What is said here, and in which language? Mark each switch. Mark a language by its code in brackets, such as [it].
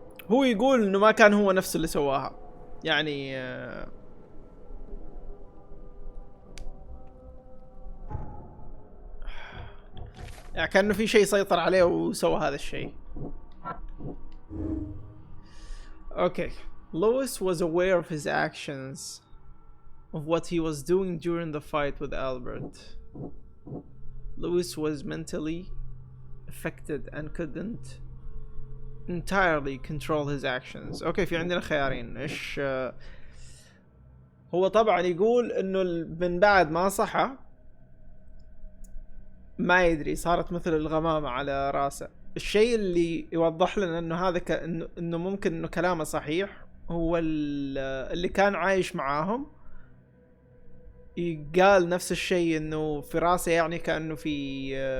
[ar] هو يقول انه ما كان هو نفسه اللي سواها. يعني يعني كأنه في شيء سيطر عليه وسوى هذا الشيء. [en] Okay. Lewis was aware of his actions, of what he was doing during the fight with Albert. Lewis was mentally affected and couldn't entirely control his actions. [ar] اوكي في عندنا خيارين. ايش هو طبعا يقول انه من بعد ما صحى ما يدري، صارت مثل الغمامة على راسه. الشيء اللي يوضح لنا انه هذا انه ممكن انه كلامه صحيح هو اللي كان عايش معاهم قال نفس الشيء، انه في راسه يعني كأنه في